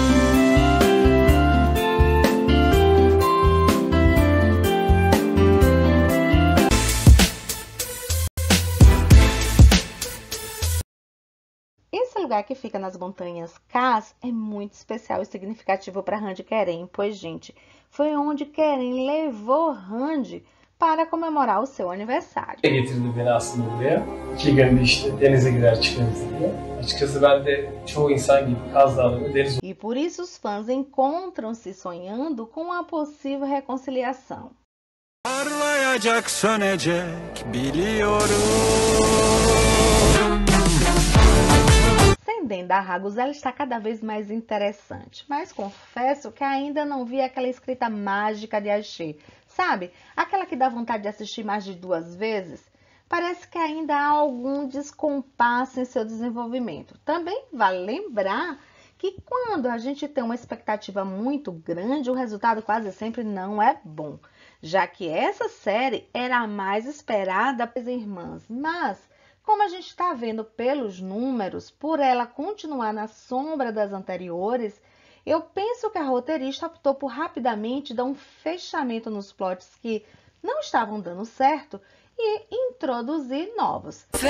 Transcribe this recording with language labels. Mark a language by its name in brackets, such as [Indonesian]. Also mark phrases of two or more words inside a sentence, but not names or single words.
[Portuguese] Esse lugar que fica nas montanhas Kaz é muito especial e significativo para Hande Keren, pois, gente, foi onde Keren levou Hande para comemorar o seu aniversário. [Turkish] Getirdi beni aslında buraya. 2 günde işte denize girer çıkarız diye. Açıkçası ben de çoğu insan gibi Kaz Dağları'nda deniz. [Portuguese] E por isso os fãs encontram-se sonhando com a possível reconciliação. [Turkish] Parlayacak, sönecek biliyorum. [Portuguese] Sendem da Raguzel está cada vez mais interessante, mas confesso que ainda não vi aquela escrita mágica de Axé, sabe? Aquela que dá vontade de assistir mais de 2 vezes. Parece que ainda há algum descompasso em seu desenvolvimento. Também vale lembrar que quando a gente tem uma expectativa muito grande, o resultado quase sempre não é bom, já que essa série era a mais esperada pelas irmãs, mas como a gente está vendo pelos números, por ela continuar na sombra das anteriores, Eu penso que a roteirista optou por rapidamente dar um fechamento nos plots que não estavam dando certo e introduzir novos.